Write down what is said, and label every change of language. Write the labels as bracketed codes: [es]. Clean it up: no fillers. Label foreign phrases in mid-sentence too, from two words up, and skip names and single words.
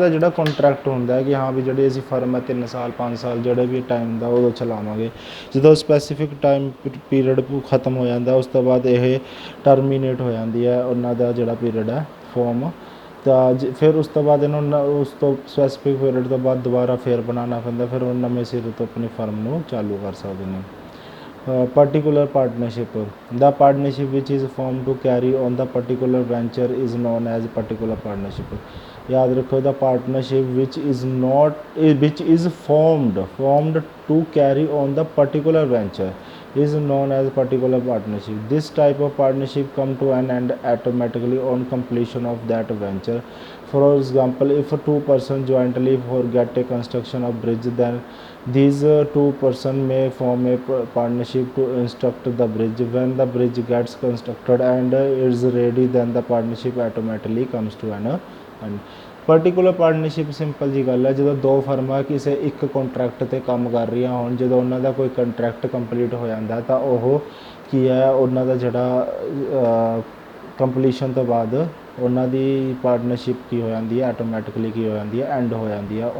[pa] ਦਾ ਜਿਹੜਾ ਕੰਟਰੈਕਟ ਹੁੰਦਾ ਕਿ ਹਾਂ ਵੀ ਜਿਹੜੇ ਅਸੀਂ ਫਰਮ ਹੈ 3 ਸਾਲ 5 ਸਾਲ ਜਿਹੜੇ ਵੀ ਟਾਈਮ ਦਾ ਉਦੋਂ ਚਲਾਵਾਂਗੇ ਜਦੋਂ [en] specific time period [pa] ਖਤਮ ਹੋ ਜਾਂਦਾ ਉਸ ਤੋਂ ਬਾਅਦ ਇਹ ਟਰਮੀਨੇਟ ਹੋ ਜਾਂਦੀ ਹੈ ਉਹਨਾਂ ਦਾ ਜਿਹੜਾ ਪੀਰੀਅਡ ਹੈ ਫਰਮ ਤਾਂ ਫਿਰ ਉਸ ਤੋਂ ਬਾਅਦ ਇਹਨੂੰ ਉਸ ਤੋਂ ਸਪੈਸੀਫਿਕ ਪੀਰੀਅਡ ਤੋਂ ਬਾਅਦ ਦੁਬਾਰਾ ਫਿਰ ਬਣਾਉਣਾ ਪੈਂਦਾ ਫਿਰ ਉਹ ਨਵੇਂ ਸਿਰੇ ਤੋਂ ਆਪਣੀ ਫਰਮ ਨੂੰ ਚਾਲੂ ਕਰ ਸਕਦੇ ਨੇ। [en] particular partnership. The partnership which is formed to carry on the particular venture is known as particular partnership. [hi] याद रखो, [en] the partnership which is formed to carry on the particular venture is known as particular partnership. This type of partnership come to an end automatically on completion of that venture. For example, if two persons jointly forget a construction of bridge, then these two persons may form a partnership to construct the bridge. When the bridge gets constructed and is ready, then the partnership automatically comes to an end. particular partnership [pa] ਸਿੰਪਲ ਜੀ ਗੱਲ ਹੈ, ਜਦੋਂ ਦੋ ਫਰਮਾਂ ਕਿਸੇ ਇੱਕ ਕੰਟਰੈਕਟ 'ਤੇ ਕੰਮ ਕਰ ਰਹੀਆਂ ਹੋਣ, ਜਦੋਂ ਉਹਨਾਂ ਦਾ ਕੋਈ [en] contract complete [pa] ਹੋ ਜਾਂਦਾ ਤਾਂ ਉਹ ਕੀ ਹੈ, ਉਹਨਾਂ ਦਾ ਜਿਹੜਾ ਕੰਪਲੀਸ਼ਨ ਤੋਂ ਬਾਅਦ ਉਹਨਾਂ ਦੀ ਪਾਰਟਨਰਸ਼ਿਪ ਕੀ ਹੋ ਜਾਂਦੀ ਹੈ, ਆਟੋਮੈਟਿਕਲੀ ਕੀ ਹੋ ਜਾਂਦੀ ਹੈ, ਐਂਡ ਹੋ ਜਾਂਦੀ ਹੈ।